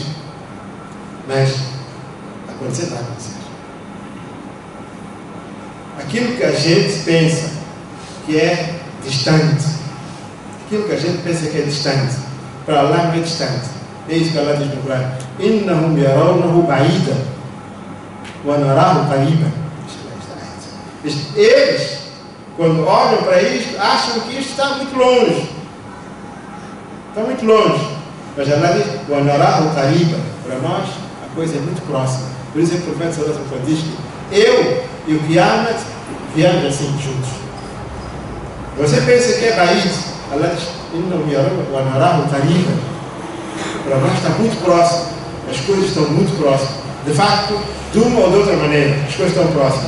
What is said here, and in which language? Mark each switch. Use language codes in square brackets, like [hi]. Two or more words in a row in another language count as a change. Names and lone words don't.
[pt] Mas acontecer vai acontecer. Aquilo que a gente pensa que é distante, aquilo que a gente pensa que é distante, para Allah não é distante. É isso que Allah diz no Corão: [ar] إنهم يرونه بعيدا ونراه قريبا. [pt] Eles, quando olham para isto, acham que isto está muito longe. Está muito longe. Mas Allah diz: [ar] ونراه قريبا. [pt] Para nós, a coisa é muito próxima. Por isso é que o profeta [ar] صلى الله عليه وسلم [pt] diz que eu e o Qiyamat viemos assim juntos. Você pensa que é Baid, Allah diz: para nós está muito próximo, as coisas estão muito próximas. De facto, de uma ou de outra maneira, as coisas estão próximas.